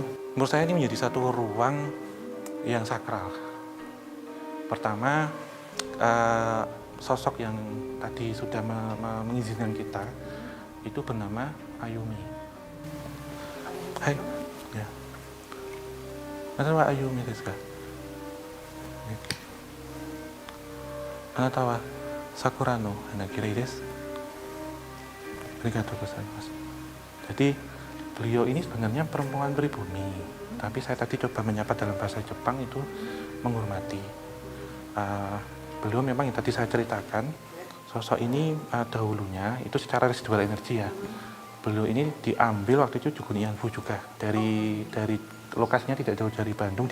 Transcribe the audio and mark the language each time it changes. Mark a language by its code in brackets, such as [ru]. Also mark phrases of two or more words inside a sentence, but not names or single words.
[id] Menurut saya ini menjadi satu ruang yang sakral. Pertama, sosok yang tadi sudah mengizinkan kita, itu bernama Ayumi. [ja] はい、や。なま Ayumi ですか? あなたは桜の花きれいです. ありがとうございます. [id] Jadi beliau ini sebenarnya perempuan pribumi, tapi saya tadi coba menyapa dalam bahasa Jepang itu menghormati. Beliau memang yang tadi saya ceritakan, sosok ini dahulunya itu secara residual energi ya. Beliau ini diambil waktu itu Jugunianfu juga dari lokasinya tidak jauh dari Bandung, di